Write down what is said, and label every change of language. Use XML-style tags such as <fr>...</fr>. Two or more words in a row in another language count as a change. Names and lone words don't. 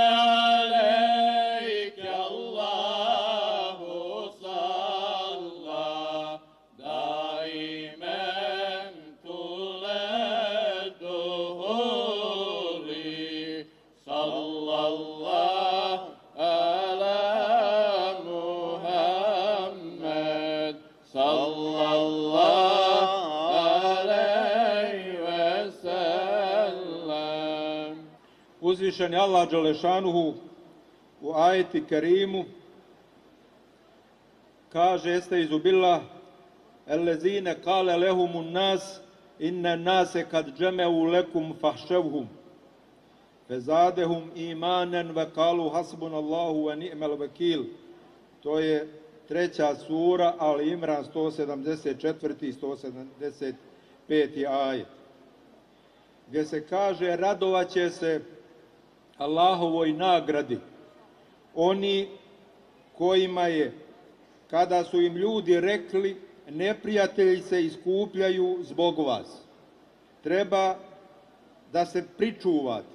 <ar>عليك الله صلى دائما طول الدهور صلى الله على محمد صلى الله عليه وسلم.</ar> <bs>Uzvišeni Allah Đelešanuhu u ajeti Kerimu kaže</bs> <ar>أستعيذ بالله الذين قال لهم الناس إن الناس قد جمعوا لكم فاخشوهم فزادهم إيمانا وقالوا حسبنا الله ونعم الوكيل.</ar> <bs>To je 3. sura, Ali Imran 174. i 175. ajet, gdje se kaže: radovaće se Allahovoj nagradi oni kojima je, kada su im ljudi rekli, neprijatelji se iskupljaju zbog vas, treba da se pričuvate.</bs>